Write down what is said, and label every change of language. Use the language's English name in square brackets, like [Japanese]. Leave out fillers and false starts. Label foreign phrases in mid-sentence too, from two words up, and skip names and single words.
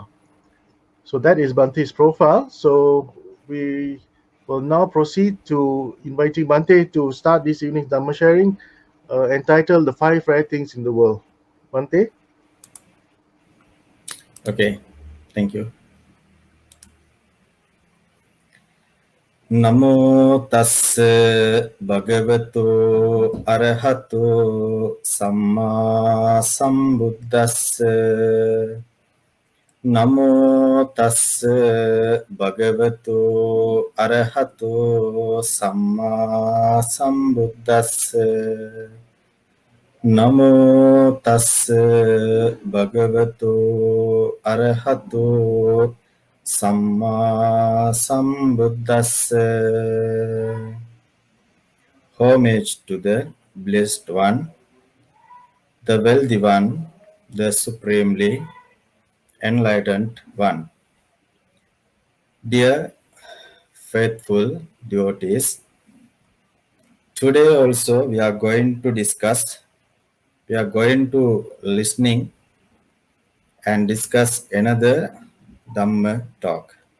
[English] So that is Bhante's profile. So we will now proceed to inviting Bhante to start this evening's Dhamma sharing entitled The Five Rare Things in the World. Bhante? Okay, thank you. [Pali] Namo tassa bhagavato arahato samma sambuddhassa. Namo tassa bhagavato arahato samma sambuddhassa. Namo tassa bhagavato arahato samma sambuddhassa. [English] Homage to the Blessed One, the Wealthy One, the Supremely Enlightened One. Dear faithful devotees, today also we are going to listening and discuss another Dhamma talk.